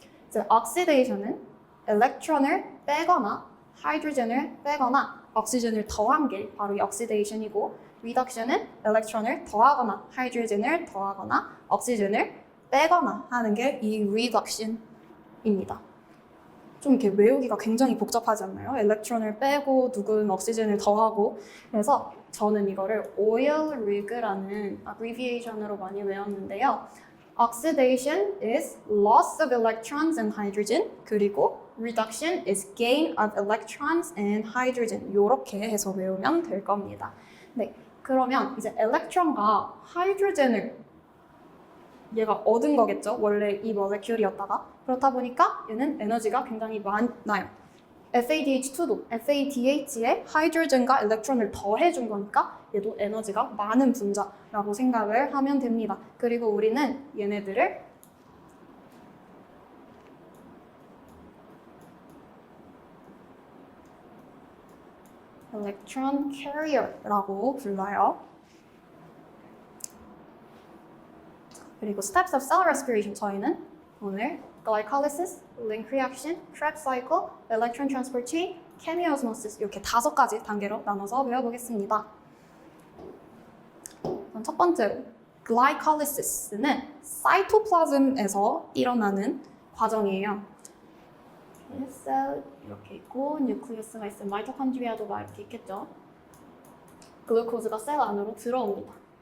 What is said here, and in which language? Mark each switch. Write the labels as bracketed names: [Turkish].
[Korean] 이제 옥시데이션은 일렉트론을 빼거나 하이드로젠을 빼거나 옥시젠을 더한 게 바로 이 옥시데이션이고 리덕션은 일렉트론을 더하거나 하이드로젠을 더하거나 옥시젠을 빼거나 하는 게 이 reduction입니다. 좀 이렇게 외우기가 굉장히 복잡하지 않나요? 일렉트론을 빼고 누군 옥시젠을 더하고. 그래서 저는 이거를 oil rig라는 abbreviation으로 많이 외웠는데요. [English] Oxidation is loss of electrons and hydrogen. 그리고 reduction is gain of electrons and hydrogen. [Korean] 이렇게 해서 외우면 될 겁니다. 네, 그러면 이제 엘렉트론과 하이드로젠을 얘가 얻은 거겠죠. 원래 이 모레큘이었다가. 그렇다 보니까 얘는 에너지가 굉장히 많아요. FADH2도 FADH에 하이드로젠과 일렉트론을 더해준 거니까 얘도 에너지가 많은 분자라고 생각을 하면 됩니다. 그리고 우리는 얘네들을 electron carrier라고 불러요. 그리고 steps of cell respiration 저희는 오늘 glycolysis, link reaction, Krebs cycle, electron transport chain, chemiosmosis 이렇게 5가지 단계로 나눠서 배워보겠습니다. 첫 번째로 glycolysis는 사이토플азm에서 일어나는 과정이에요. 셀 이렇게 있고 뉴클리우스가 있으면 마이토콘드리아도 막 이렇게 있겠죠. 글루코즈가 셀 안으로 들어옵니다.